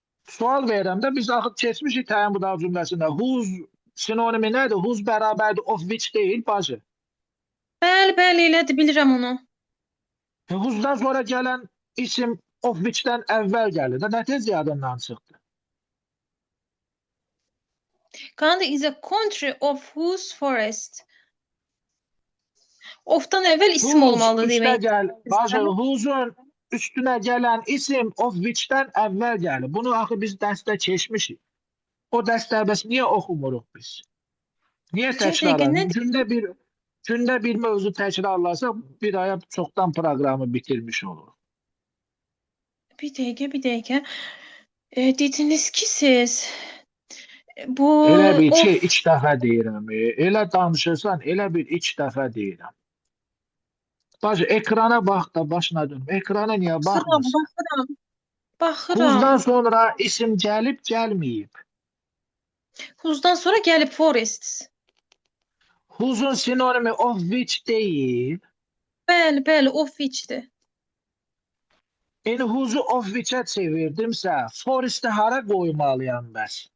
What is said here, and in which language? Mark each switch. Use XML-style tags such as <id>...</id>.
<az>Sual verirəm də, biz axı keçmişik təyin budaq cümləsində. Whose sinonimi nədir? Whose bərabərdir of which deyil, bacı. Bəli, elədir, bilirəm onu. Whose-dan sonra gələn isim of which-dən əvvəl gəlir. Nə tez yadından çıxdı?</az> <en>Ghana is a country of whose forest.</en> <az>Ofdan əvvəl isim olmalı demək. Bacı, whose-un üstünə gələn isim of which-dən əvvəl gəlir. Bunu axı biz dərsdə keçmişik. O dərsdə bəs niyə oxumuruq biz? Niyə təkrarlanır? Gündə bir mövzu təkrarlarsa bir aya çoxdan proqramı bitirmiş olur. Bir dəqiqə. Dediniz ki siz bu Elə bir ki, 2 dəfə deyirəm. Elə danışırsan, elə bir 2 dəfə deyirəm. Bacı, ekrana bax da başına dönüm. Ekrana niyə baxmırsan? Baxıram. Whose-dan sonra isim gəlib, gəlməyib. Whose-dan sonra gəlib forest. Whose-un sinonimi of which deyil. Bəli, of which-dir. Yəni whose-u of which-ə çevirdimsə, forest-i hara qoymalıyam bəs?</az>